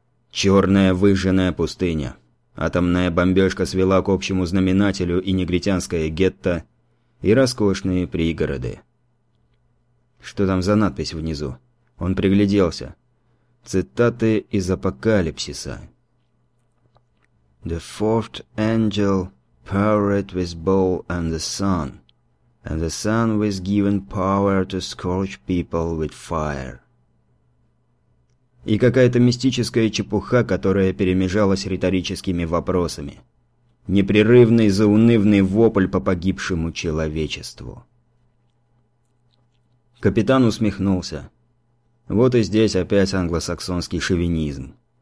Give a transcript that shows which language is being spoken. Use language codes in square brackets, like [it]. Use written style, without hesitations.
[ru] Черная выжженная пустыня. Атомная бомбежка свела к общему знаменателю и негритянское гетто, и роскошные пригороды. Что там за надпись внизу? Он пригляделся. Цитаты из Апокалипсиса. [en] «The fourth angel powered with bowl and the sun, and the sun was given power to scorch people with fire». [ru] И какая-то мистическая чепуха, которая перемежалась риторическими вопросами. Непрерывный заунывный вопль по погибшему человечеству. Капитан усмехнулся. Вот и здесь опять англосаксонский шовинизм.